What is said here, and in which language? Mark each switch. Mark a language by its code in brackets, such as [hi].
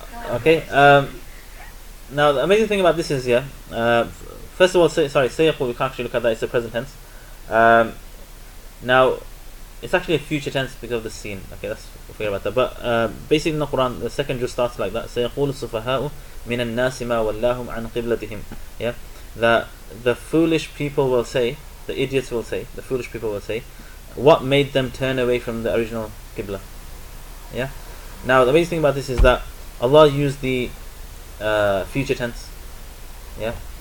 [en] Okay. Now the amazing thing about this is, yeah. First of all, sayaqul, we can't actually look at that. It's the present tense. Now, it's actually a future tense because of the scene. Okay, let's forget about that. But basically in the Quran, the second just starts like that. [ar] سيقول السفهاء من الناس ما ولاهم عن قبلتهم. [en] Yeah, the foolish people will say, the idiots will say, the foolish people will say, what made them turn away from the original Qibla? Yeah. Now the amazing thing about this is that Allah used the future tense. Yeah.